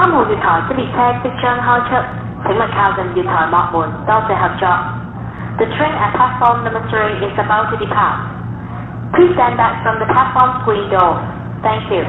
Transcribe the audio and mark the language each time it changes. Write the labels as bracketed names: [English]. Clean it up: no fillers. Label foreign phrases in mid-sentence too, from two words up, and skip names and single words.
[Cantonese] 月台的列車即將開出，請勿靠近月台幕門，多謝合作。 [English] The train at platform number 3 is about to depart. Please stand back from the platform screen doors. Thank you.